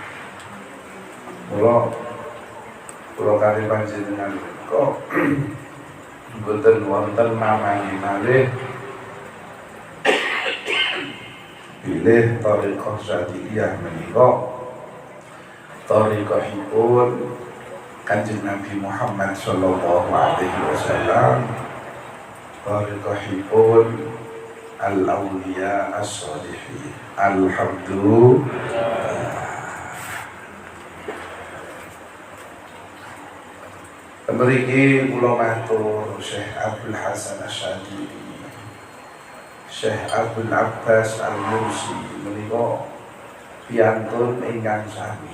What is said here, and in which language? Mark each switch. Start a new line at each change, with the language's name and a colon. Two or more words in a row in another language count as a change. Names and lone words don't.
Javanese: Kula kanthi panjenengan menika boten wonten namane malih bilih thariqah Syadziliyah menika thariqahipun Kanjeng Nabi Muhammad
Arabic: sallallahu alaihi wasallam,
Javanese: thariqahipun
Arabic: al-awliya as-salihin.
Javanese: Alhamdulillah. Mriki kula matur Syekh
Arabic: Abdul Hasan
Javanese: Asy-Syadzili, Syekh Abdul Abbas Al-Mursi menika piantun ingkang sami.